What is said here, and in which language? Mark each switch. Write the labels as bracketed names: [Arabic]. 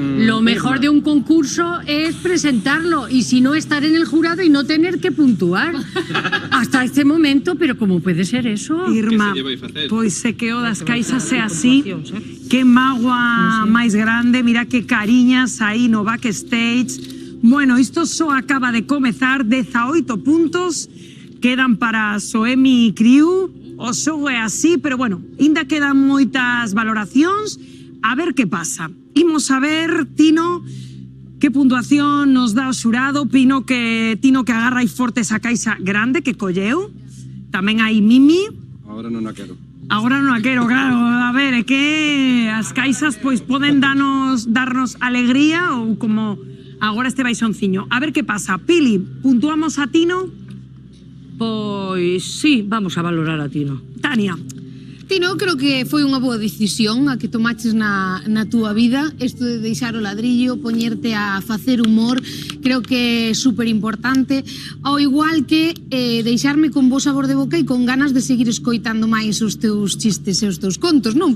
[Spanish] Lo mejor de un concurso es presentarlo y si no estar en el jurado y no tener que puntuar. Hasta este momento, pero ¿cómo puede ser eso? [Galician] Irma, pois se que o das caixas é así, que mágoa máis grande, mira que cariñas aí no backstage. Bueno, isto só acaba de comezar, 18 puntos quedan para Soemi Crew. O xogo é así, pero bueno, ainda quedan moitas valoracións. A ver que pasa. Imos a ver, Tino, puntuación nos dá o xurado? Tino que agarra aí forte esa caixa grande que colleu. Tamén hai Mimi. Agora non a quero. Agora non a quero, claro. A ver, é que as caixas pois poden darnos alegría ou como agora este baixonciño. A ver que pasa. Pili, puntuamos a Tino? Pois sí, vamos a valorar a Tino. Tania. Tino, creo que foi unha boa decisión a que tomaches na túa vida. Isto de deixar o ladrillo, poñerte a facer humor, creo que é super importante. Ao igual que deixarme con bo sabor de boca e con ganas de seguir escoitando máis os teus chistes e os teus contos, non?